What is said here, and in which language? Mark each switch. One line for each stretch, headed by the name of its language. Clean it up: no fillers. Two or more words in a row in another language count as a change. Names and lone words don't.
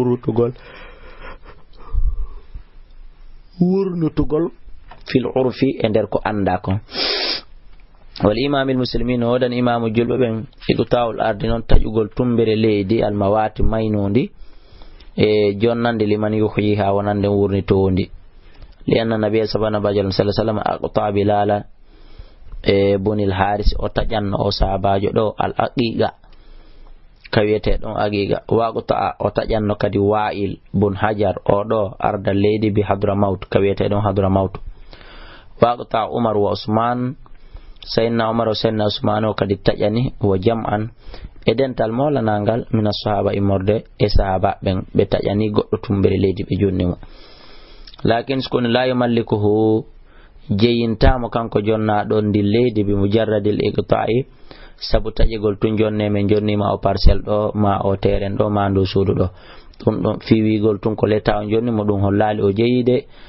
Fula: wurnutugol
Arabic: في العرف
Fula: e nder ko anda kon
Arabic: والإمام المسلمين
Fula: wodan imamu julɓe ɓen
Arabic: إقطاع الأرض
Fula: noon taƴugol tumbere leydi almawati maynondi e jonnande liman yuhyiha wonande wurnitowondi
Arabic: لأن النبي صلى الله عليه وسلم أقطع بلالا
Fula: e bunil haris o taƴanno o sahabajo ɗo al aqiqa kawiyete ɗon aqiqa waqta o taƴanno kadi wa'il bun hajar o ɗo arda leydi bi hadramaut kawiyete ɗon hadramaut waqta umar wa usman sayyidina umar wa sayyidina usman o kadi taƴani wa jam'an e dental molanangal
Arabic: من الصحابة
Fula: immorde e sahaba ɓen ɓe taƴani goɗɗo tumbere leydi ɓe jonni mo lakin skoni
Arabic: لا يملكه
Fula: jeyintamo kanko jonnaɗo ndi leydi
Arabic: بمجرد الإقطاع
Fula: sabu taƴigol tun jonne men jonnima o parcelle ɗo ma o terrain ɗo ma ndu suudu ɗo ɗum ɗon fiwigol tun ko leta on jonni mo ɗum hollali o jeyide